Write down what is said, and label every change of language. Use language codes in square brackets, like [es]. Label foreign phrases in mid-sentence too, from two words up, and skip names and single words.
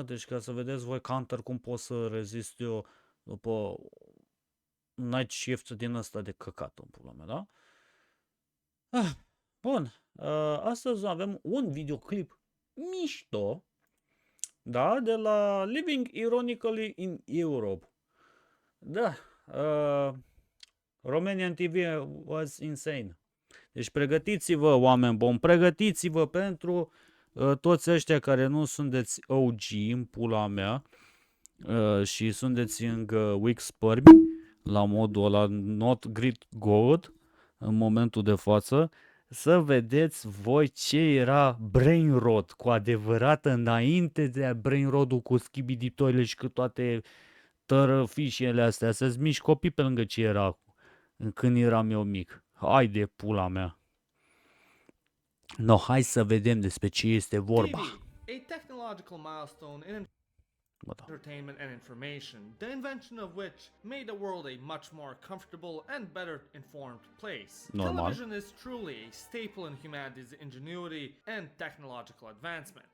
[ro] Deci ca să vedeți voi counter cum pot să rezist eu după [en] night shift [ro] din ăsta de căcat în pula mea, da? Bun, astăzi avem un videoclip mișto, da, de la Living Ironically in Europe. [en] Da, Romanian TV was insane. [ro] Deci pregătiți-vă, oameni buni, pregătiți-vă pentru toți ăștia care nu sunteți OG în pula mea și sunteți încă weak spermi, la modul ăla [en] not great god [ro] în momentul de față, să vedeți voi ce era [en] brain rot [ro] cu adevărat înainte de [en] brain rot- [ro] ul cu schibiditoile și cu toate tărăfișele astea, să-ți miști copii pe lângă ce era când eram eu mic. Hai de pula mea. No, hai să vedem despre ce este vorba. [en] TV, a technological milestone in entertainment and information, the invention of which made the world a much more comfortable and better informed place. [ro] Normal. [en] Television is truly a staple in humanity's ingenuity and technological advancement.